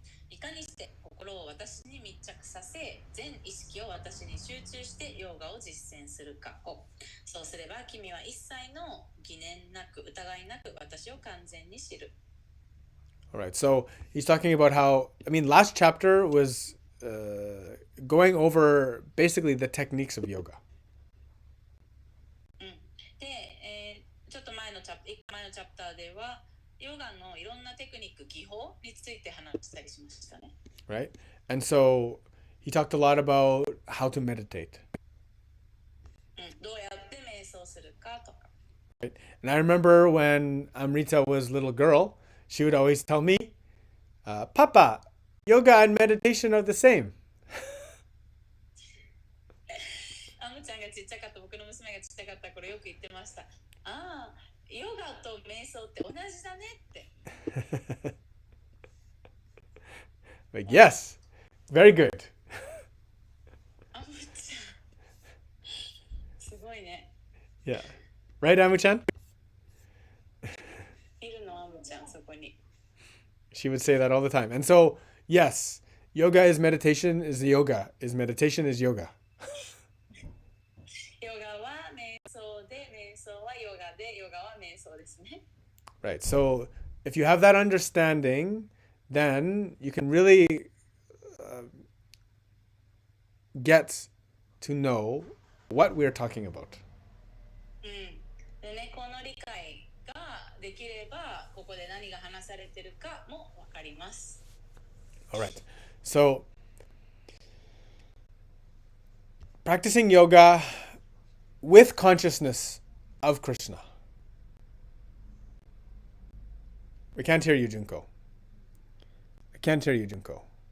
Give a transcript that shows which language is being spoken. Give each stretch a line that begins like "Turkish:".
Japanese: いかにして心を私に密着させ、全意識を私に集中してヨガを実践するかを。そうすれば君は一切の疑念なく、疑いなく私を完全に知る。
English: All right, so he's talking about how, last chapter was going over basically the techniques of yoga.
Japanese: で、ちょっと前のチャプターでは、ヨガのいろんなテクニック、技法について話したりしましたね。
English: Right? And so he talked a lot about how to meditate.
Japanese: どうやって瞑想するかとか。
English: Right? And I remember when Amrita was a little girl, she would always tell me, Papa, yoga and meditation are the same.
Japanese: アムちゃんがちっちゃかった、僕の娘がちっちゃかった頃よく言ってました。ああ、ヨガと瞑想って同じだねって。
English: Like, yes, very good.
Japanese: アムちゃん、すごいね。
English: Yeah. Right, Amu-chan?
Japanese: いるのアムちゃん、そこに。
English: She would say that all the time. And so, yes, yoga is meditation is yoga. Is meditation is yoga.
Japanese: ヨガは瞑想で、瞑想はヨガで、ヨガは瞑想ですね。
English: Right. So if you have that understanding, then you can really get to know what we're talking about.
Japanese: でね、この理解ができれば、ここで何が話されているかもわかります。
English: All right. So practicing yoga with consciousness of Krishna. We can't hear you, Junko. I can't hear you, Junko.